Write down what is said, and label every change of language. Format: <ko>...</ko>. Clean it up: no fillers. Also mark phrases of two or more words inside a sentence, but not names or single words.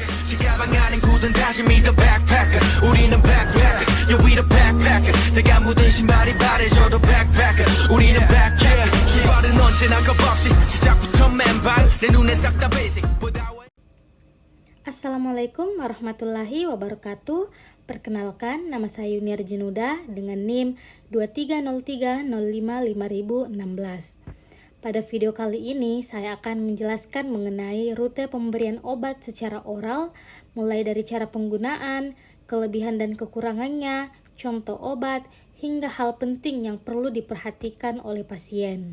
<ko>가방 안엔 굳은 다짐이</ko> <en>the backpacker</en> <ko>우리는</ko> <en>backpackers yeah we the backpacker</en> <ko>내가 묻은 신발이 바래져도 backpacker 우리는 backpackers 출발은 언제나 겁없이 시작부터 맨발 내 눈에 싹 다 basic</ko> <ar>السلام عليكم ورحمة الله وبركاته.</ar> <id>Perkenalkan, nama saya Yuniar Jinuda dengan NIM 2303055016. Pada video kali ini, saya akan menjelaskan mengenai rute pemberian obat secara oral, mulai dari cara penggunaan, kelebihan dan kekurangannya, contoh obat, hingga hal penting yang perlu diperhatikan oleh pasien.</id>